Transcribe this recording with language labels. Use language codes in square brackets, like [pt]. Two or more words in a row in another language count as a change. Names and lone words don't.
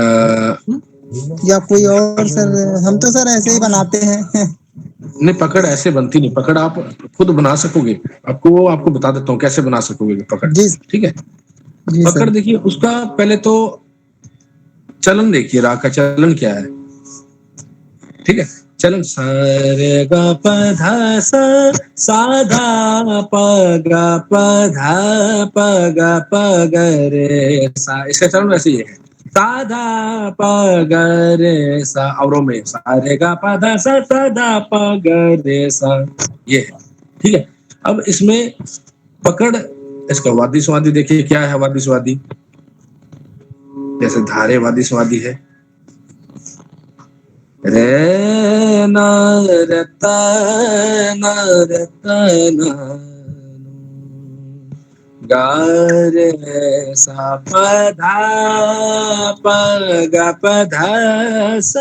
[hi] या कोई और सर, हम तो सर ऐसे ही बनाते हैं। नहीं पकड़ ऐसे बनती नहीं, पकड़ आप खुद बना सकोगे, आपको बता देता हूँ कैसे बना सकोगे पकड़, ठीक है। पकड़ देखिए, उसका पहले तो चलन देखिए, राग का चलन क्या है, ठीक है। चलन सा रे गा प धा सा सा धा प गा प धा प गा प ग रे सा, इसका चलन वैसे ही है, सा धा प ग रे सा, औरों में सा रे गा प धा सा सा धा प ग रे सा, ये है, ठीक है। अब इसमें पकड़, इसका वादी स्वादी देखिए क्या है, वादी स्वादी जैसे धारे वादी स्वादी है, रे न रता न रता न गा रे सा प धा प गा प धा सा।